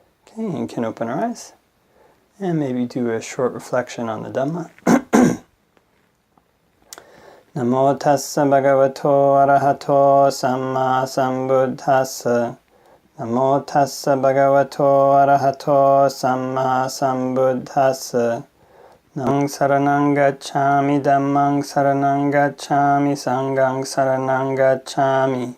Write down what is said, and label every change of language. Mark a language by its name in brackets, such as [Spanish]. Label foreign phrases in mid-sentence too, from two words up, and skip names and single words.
[English] Okay, and can open our eyes. And maybe do a short reflection on the Dhamma. [Pali] Namo tassa bhagavato arahato samma sambuddhassa. Namo tassa bhagavato arahato samma sambuddhassa. Namang saranang gacchami dhammang saranang gacchami sanghang saranang gacchami.